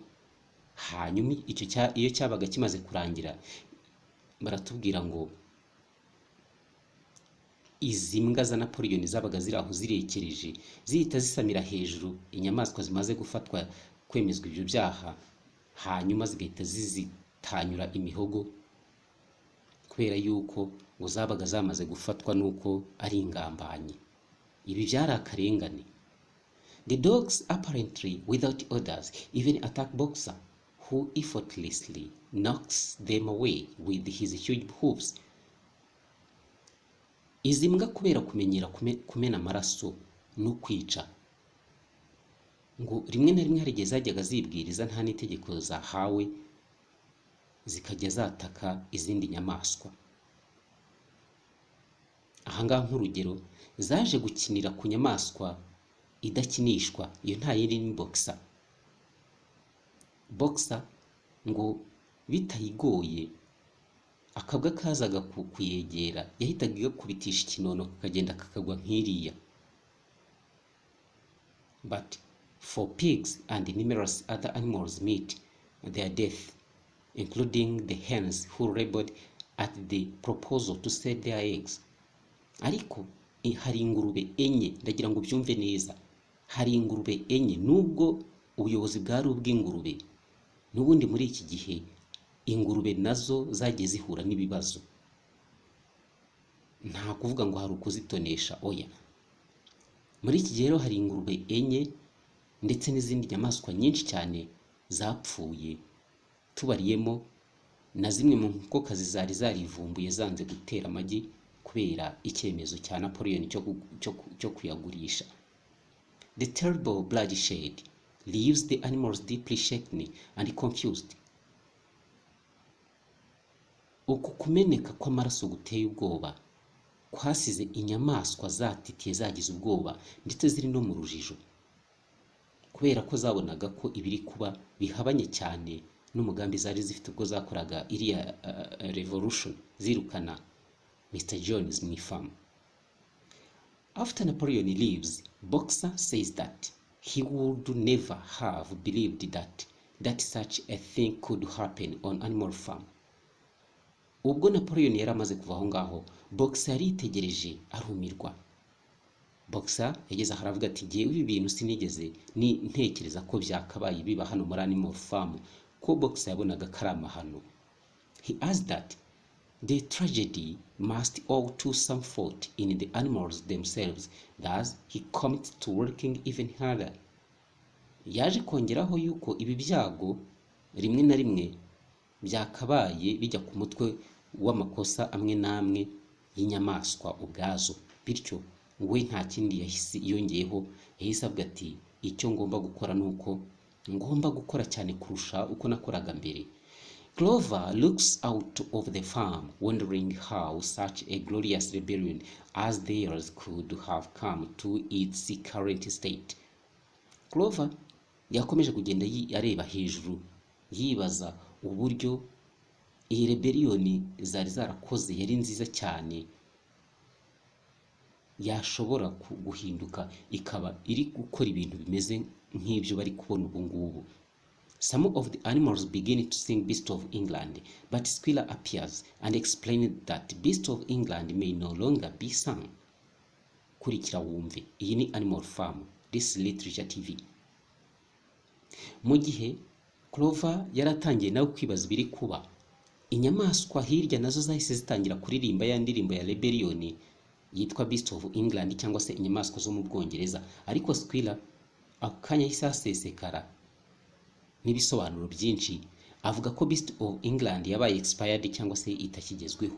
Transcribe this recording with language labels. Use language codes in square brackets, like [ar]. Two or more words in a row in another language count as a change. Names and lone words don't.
[rw] Hanyuma iyo cyabaga kimaze kurangira, baratubwira ngo izi mbwa za Napoleon zabaga ziri aho zirekereje zihita zisamira hejuru inyamaswa zimaze gufatwa kwemezwa ibyo byaha, hanyuma zigahita zizitanyura imihogo kubera yuko ngo zabaga zamaze gufatwa nuko ari ingambanyi. Ibi byari akarengane. [en] The dogs, apparently without orders, even attack Boxer, who effortlessly knocks them away with his huge hooves. [rw] Izi mbwa kubera kumenyera kumena amaraso no kwica, ngo rimwe na rimwe hari igihe zajyaga zibwiriza nta n'itegeko zahawe, zikajya zataka izindi nyamaswa. Ahangaha nk'urugero, zaje gukinira ku nyamaswa idakinishwa, iyo nta yindi ni Boxer. Boxer ngo bitayigoye akabwa kazaga kuyegera yahitaga igakubitisha ikinono kakagenda kakagwa nk'iriya. [en] But for pigs and numerous other animals meet their death, including the hens who rebelled at the proposal to sell their eggs. [rw] Ariko hari ingurube enye, ndagira ngo byumve neza, hari ingurube enye. Nubwo ubuyobozi bwari ubw'ingurube, n'ubundi muri iki gihe ingurube nazo zagiye zihura n'ibibazo. Nta kuvuga ngo hari ukuzitonesha, oya. Muri iki gihe hari ingurube enye ndetse n'izindi nyamaswa nyinshi cyane zapfuye, tubariyemo na zimwe mu nkokokazi zari zarivumbuye zanze gutera amagi kubera icyemezo cya Napoleon cyo kuyagurisha. [en] The terrible bloodshed leaves the animals deeply shaken and confused. [rw] Uku kumeneka kw'amaraso guteye ubwoba kwasize inyamaswa zatitiye zagize ubwoba ndetse ziri no mu rujijo, kubera ko zabonaga ko ibiri kuba bihabanye cyane n'umugambi zari zifite ubwo zakoraga iriya revolution zirukana Mr. Jones mu ifamu. [en] After Napoleon leaves, Boxer says that he would never have believed that such a thing could happen on animal farm. [rw] Ubwo Napoleon yari amaze kuva aho ngaho, Boxer yaritegereje arumirwa. Boxer yageze aho aravuga ati ngewe ibi bintu sinigeze ntekereza ko byakabaye biba hano muri animal farm, ko Boxer yabonaga ko ari amahano. [en] He asked that The tragedy must owe to some fault in the animals themselves, thus he commits to working even harder. [rw] Yaje kongeraho yuko ibi byago rimwe na rimwe byakabaye bijya ku mutwe w'amakosa amwe n'amwe y'inyamaswa ubwazo, bityo we nta kindi yahise yongeyeho, yahise avuga ati icyo ngomba gukora nuko ngomba gukora cyane kurusha uko nakoraga mbere. [en] Clover looks out of the farm, wondering how such a glorious rebellion as theirs could have come to its current state. [rw] Clover yakomeje kugenda areba hejuru, yibaza uburyo iyi rebellion zari zarakoze yari nziza cyane yashobora guhinduka ikaba iri gukora ibintu bimeze nk'ibyo bari kubona ubu ngubu. [en] Some of the animals begin to sing Beast of England, but Squealer appears and explains that Beast of England may no longer be sung. [rw] Kurikira wumve, iyi ni Animal Farm, [en] this Literature TV. [rw] Mu gihe Clover yaratangiye nawe kwibaza ibiri kuba, inyamaswa hirya nazo zahise zitangira kuririmba ya ndirimbo ya rebellion yitwa Beast of England cyangwa se inyamaswa zo mu Bwongereza, ariko Squealer akanya yahise asesekara n'ibisobanuro byinshi, avuga ko Beast of England yabaye expired cyangwa se itakigezweho.